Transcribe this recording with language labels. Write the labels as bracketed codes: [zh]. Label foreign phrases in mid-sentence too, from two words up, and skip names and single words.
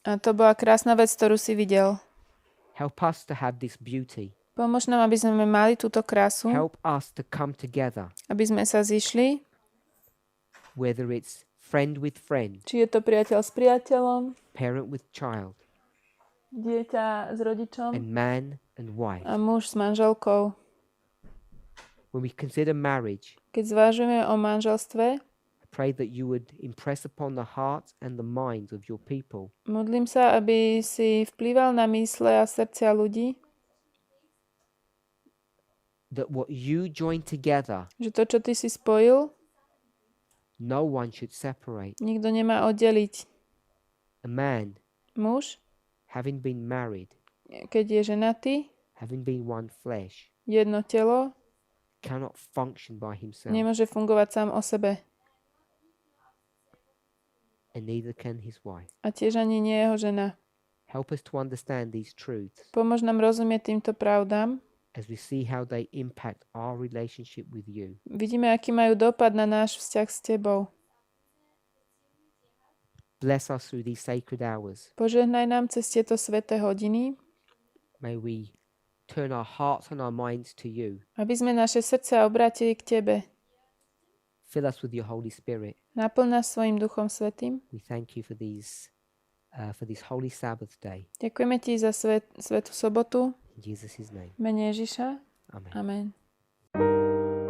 [sk] A to bola krásna vec, ktorú si videl. [en] Help us to have this beauty. [sk] Pomôž nám, aby sme mali túto krásu, [en] Help us to come together, [sk] aby sme sa zišli, [en] whether it's friend with friend, [sk] či je to priateľ s priateľom, [en] parent with child, [sk] dieťa s rodičom [en] and man and wife. [sk] a muž s manželkou. [en] When we consider marriage, [sk] Keď zvážujeme o manželstve, [en] I pray that you would impress upon the hearts and the minds of your people [sk] modlím sa, aby si vplýval na mysle a srdcia ľudí, [en] that what you join together, [sk] že to, čo ty si spojil, [en] no one should separate. [sk] nikto nemá oddeliť. [en] A man, [sk] Muž, [en] having been married, [sk] keď je ženatý, [en] having been one flesh, [sk] jedno telo, [en] cannot function by himself, [sk] nemôže fungovať sám o sebe. [en] and neither can his wife. [sk] A tiež ani nie jeho žena. [en] Help us to understand these truths [sk] Pomôž nám rozumieť týmto pravdám. [en] as we see how they impact our relationship with you. [sk] Vidíme, aký majú dopad na náš vzťah s tebou. [en] Bless us through these sacred hours. [sk] Požehnaj nám cez tieto sväté hodiny, [en] May we turn our hearts and our minds to you. [sk] aby sme naše srdce obrátili k tebe. [en] Fill us with your Holy Spirit. [sk] Naplň nás svojim Duchom Svätým. [en] We thank you for this Holy Sabbath day. [sk] Ďakujeme ti za svätú sobotu. [en] In Jesus' name. [sk] V mene Ježiša. [en] Amen. [sk] Amen.